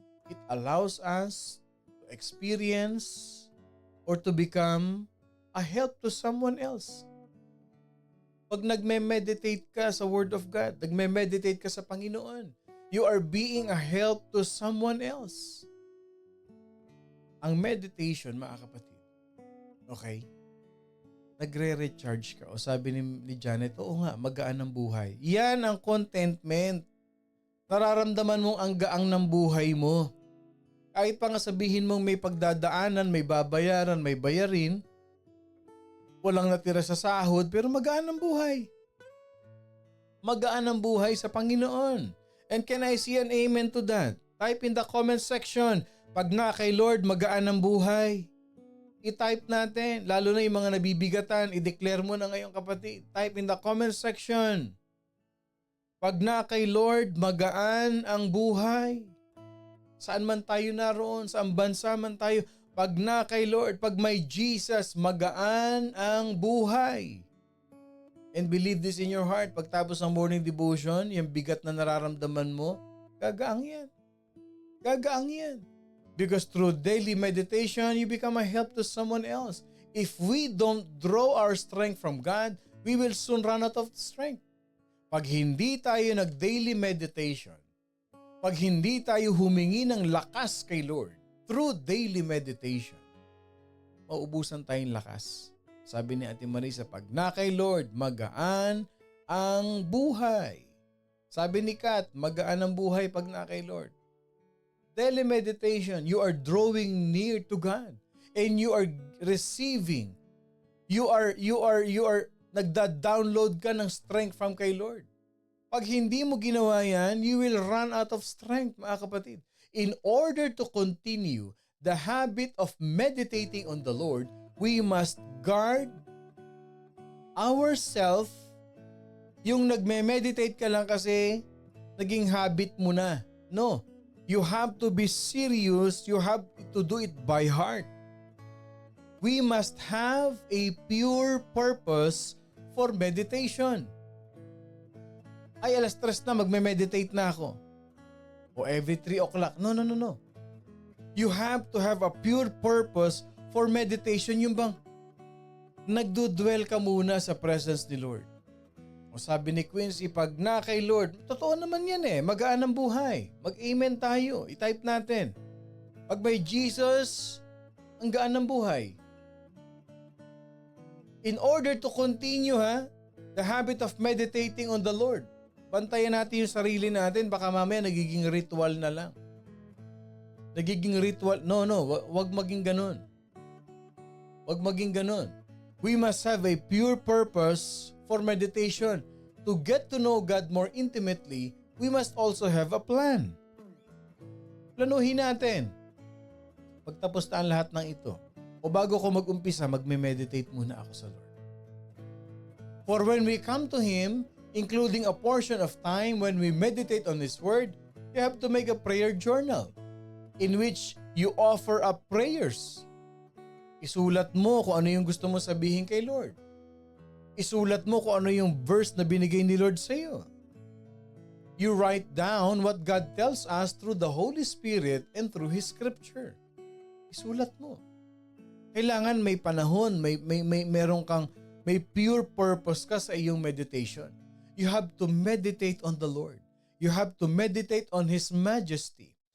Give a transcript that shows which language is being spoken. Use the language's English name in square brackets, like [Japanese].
[English] It allows us to experience or to become a help to someone else. [Filipino] Pag nagme-meditate ka sa Word of God, nagme-meditate ka sa Panginoon, [English] You are being a help to someone else. [Filipino] Ang meditation, mga kapatid, okay? Nagre-recharge ka. O sabi ni Janet, oo nga, magaan ang buhay. Yan ang contentment. Nararamdaman mong ang gaang ng buhay mo. Kahit pa nga sabihin mong may pagdadaanan, may babayaran, may bayarin, walang natira sa sahod, pero magaan ang buhay. Magaan ang buhay sa Panginoon. [English] And can I see an amen to that? Type in the comment section, [Filipino] pag na kay Lord, magaan ang buhay. I-type natin, lalo na yung mga nabibigatan, i-declare mo na ngayon kapatid. [English] Type in the comment section. [Filipino] Pag na kay Lord, magaan ang buhay. Saan man tayo naroon, saan bansa man tayo, pag na kay Lord, pag may Jesus, magaan ang buhay. [English] And believe this in your heart, [Filipino] pagtapos ng morning devotion, yung bigat na nararamdaman mo, gagaang yan. Gagaang yan. [English] Because through daily meditation, you become a help to someone else. If we don't draw our strength from God, we will soon run out of strength. [Filipino] Pag hindi tayo nag-daily meditation, pag hindi tayo humingi ng lakas kay Lord [English] through daily meditation, [Filipino] maubusan tayong lakas. Sabi ni Ate Marisa, pag na kay Lord, magaan ang buhay. Sabi ni Kat, magaan ang buhay pag na kay Lord. [English] Daily meditation, you are drawing near to God and you are receiving. You are [Filipino] nagda-download ka ng [English] strength from kay Lord. [Filipino] Pag hindi mo ginawa yan, [English] you will run out of strength, [Filipino] mga kapatid. [English] In order to continue the habit of meditating on the Lord, we must guard ourselves. [Filipino] Yung nagme-meditate ka lang kasi naging habit mo na. No. [English] You have to be serious. You have to do it by heart. We must have a pure purpose for meditation. [Filipino] Ay, 3:00 na, magme-meditate na ako. O every 3 o'clock. No. [English] You have to have a pure purpose for meditation. [Filipino] Yung bang nagdudwell ka muna sa presence ni Lord. O sabi ni Quincy, pag na kay Lord, totoo naman yan magaan ang buhay. Mag-amen tayo, i-type natin. Pag may Jesus, ang gaan ng buhay. [English] In order to continue the habit of meditating on the Lord, [Filipino] bantayan natin yung sarili natin, baka mamaya nagiging ritual na lang. Nagiging ritual, no, wag maging ganun. Wag maging ganun. [English] We must have a pure purpose for meditation. To get to know God more intimately, we must also have a plan. [Filipino] Planuhin natin. Pagtapos na ang lahat ng ito, o bago ko mag-umpisa, magme-meditate muna ako sa Lord. [English] For when we come to Him, including a portion of time when we meditate on His Word, you have to make a prayer journal in which you offer up prayers. [Filipino] Isulat mo kung ano yung gusto mo sabihin kay Lord. Isulat mo kung ano yung verse na binigay ni Lord sa iyo. [English] You write down what God tells us through the Holy Spirit and through His Scripture. [Filipino] Isulat mo. Kailangan may panahon, may pure purpose ka sa iyong meditation. [English] You have to meditate on the Lord. You have to meditate on His majesty.